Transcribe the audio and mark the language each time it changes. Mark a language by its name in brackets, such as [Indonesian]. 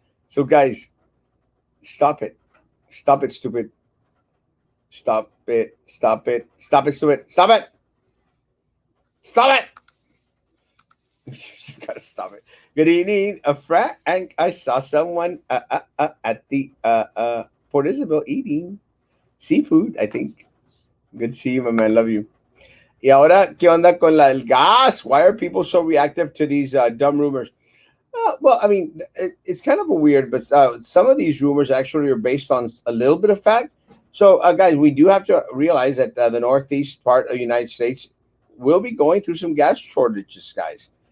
[English] So, guys, stop it. Stop it, stupid. Stop it. Stop it. Stop it, stupid. Stop it. Stop it. You just gotta stop it. Good evening, Frank. I saw someone at the Port Isabel eating seafood, I think. Good to see you, my man. Love you. [Spanish] Y ahora, ¿qué onda con el gas? [English] Why are people so reactive to these dumb rumors? Well, I mean, it's kind of a weird, but some of these rumors actually are based on a little bit of fact. So, guys, we do have to realize that the northeast part of the United States will be going through some gas shortages, guys.